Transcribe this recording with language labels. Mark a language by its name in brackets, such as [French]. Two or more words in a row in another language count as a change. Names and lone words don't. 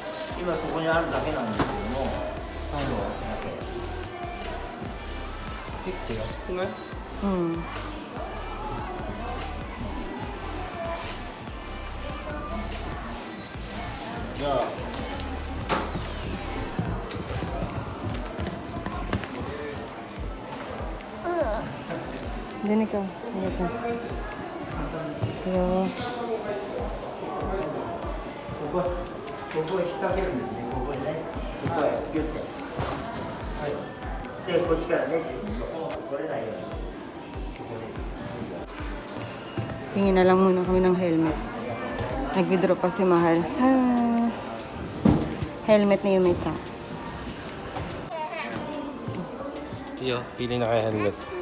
[Japanese] 今そこにあるだけなんですけども。結構安くない？じゃあ。 [Filipino] Dini ka. Ayan siya. [English] Hello. [Japanese] ここへ引っ掛けるんですね。ここにね。ここへギュッて。はい。で、こっちからね、取れないように。 [Filipino] Tingin na lang muna kami ng helmet. Nag-withdraw pa si Mahal. Helmet ni Yumita. Iyo, pili na kayo helmet.